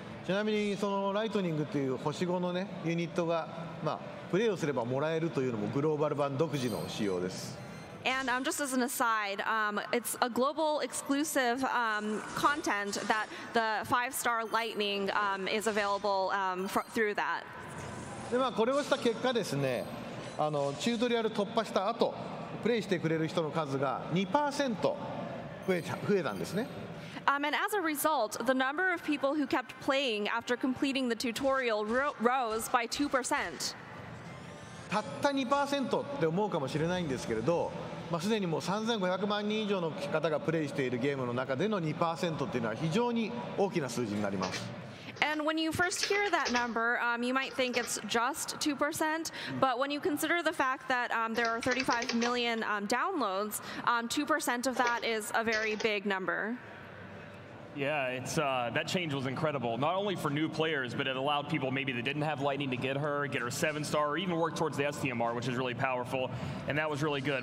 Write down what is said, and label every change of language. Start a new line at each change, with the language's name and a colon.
Japanese: ちなみにそのライトニングという星5のねユニットがプレイをすればもらえるというのもグローバル版独自の仕様です。
English: And just as an aside, it's a global exclusive content that the 5-star Lightning is available through that.
Japanese: でこれをした結果ですね、チュートリアル突破した後、プレイしてくれる人の数が 2% 増えたんですね。
English: And as a result, the number of people who kept playing after completing the tutorial rose by 2%.
Japanese: たった 2% って思うかもしれないんですけれど、すでにもう3500万人以上の方がプレイしているゲームの中での 2% っていうのは非常に大きな数字になります。
English: And when you first hear that number, you might think it's just 2%, but when you consider the fact that there are 35 million downloads, 2% of that is a very big number. Yeah, it's that change was incredible. Not only for new players, but it allowed people maybe that didn't have Lightning to get her 7-star, or even work towards the STMR, which is really powerful, and that was really good.